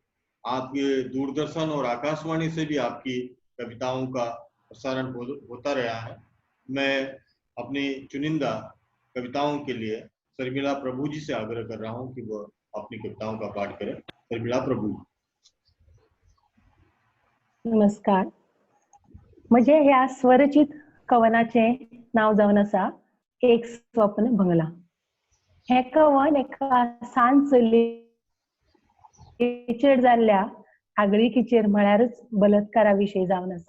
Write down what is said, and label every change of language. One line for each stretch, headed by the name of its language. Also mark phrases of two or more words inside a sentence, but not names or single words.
Hindi: आप दूरदर्शन और आकाशवाणी से भी आपकी कविताओं का प्रसारण होता रहा है। मैं अपनी चुनिंदा कविताओं के लिए शर्मिला प्रभु जी से आग्रह कर रहा हूं कि वो अपनी कविताओं का पाठ करें। शर्मिला प्रभु। नमस्कार।
Konkani: म्हणजे ह्या स्वरचित कवनाचे नाव जावन आसा एक स्वप्न भंगला। हे कवन एका सांज चलयेचेर जाल्ल्या आगळीकीचेर म्हळ्यारच बलात्काराविशयी जावन आसा।